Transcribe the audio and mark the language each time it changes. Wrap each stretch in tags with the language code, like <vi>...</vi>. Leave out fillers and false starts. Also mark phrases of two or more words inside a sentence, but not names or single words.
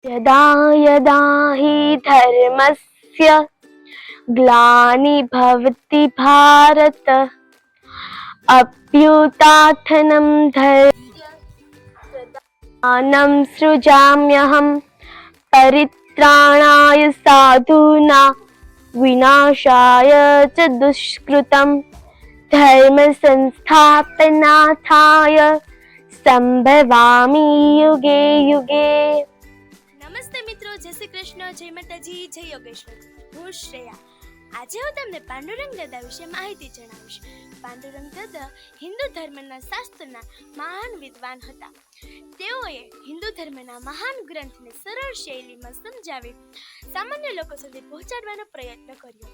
<sa>यदा यदा हि धर्मस्य ग्लानिर्भवति भारत अभ्युत्थानं धर्मस्य सृजाम्यहं परित्राणाय साधूनां विनाशाय च दुष्कृतं धर्म संस्थापनार्थाय संभवामि युगे युगे।</sa> <gu>નમસ્તે મિત્રો, જય શ્રી કૃષ્ણ, જય માતાજી, જય યોગેશ્વર. હું શ્રેયા. આજે હું તમને પાંડુરંગ દાદા વિશે માહિતી જણાવીશ. પાંડુરંગ દાદા હિન્દુ ધર્મના શાસ્ત્રના મહાન વિદ્વાન હતા. તેઓએ હિન્દુ ધર્મના મહાન ગ્રંથને સરળ શૈલીમાં સમજાવી સામાન્ય લોકો સુધી પહોંચાડવાનો પ્રયત્ન કર્યો.</gu>